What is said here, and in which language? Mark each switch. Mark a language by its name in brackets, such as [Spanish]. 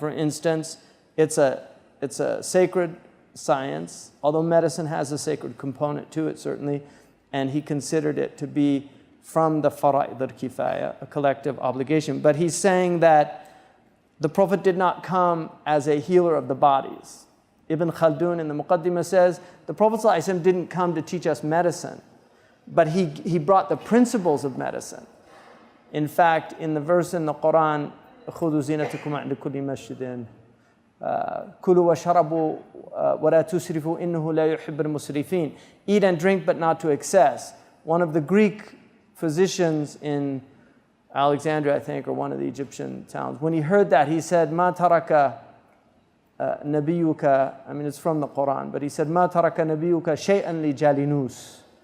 [English] For instance, it's a sacred science, although medicine has a sacred component to it, certainly, and he considered it to be from the fara'id al-kifaya, a collective obligation. But he's saying that the Prophet did not come as a healer of the bodies. Ibn Khaldun in the Muqaddimah says, the Prophet ﷺ didn't come to teach us medicine, but he brought the principles of medicine. In fact, in the verse in the Quran, [Arabic] خُذُوا زِينَتَكُمْ عِنْدَ كُلِّ مَسْجِدٍ كُلُوا وَاشْرَبُوا وَلَا تُسْرِفُوا إِنَّهُ لَا يُحِبُّ الْمُسْرِفِينَ. [English] Eat and drink, but not to excess. One of the Greek physicians in Alexandria, I think, or one of the Egyptian towns, when he heard that, he said, [Arabic] مَا تَرَكَ نَبِيُّكَ, [English] I mean, it's from the Quran, but he said, [Arabic] مَا تَرَكَ نَبِيُّكَ شَيْئًا لِجَالِنُوس.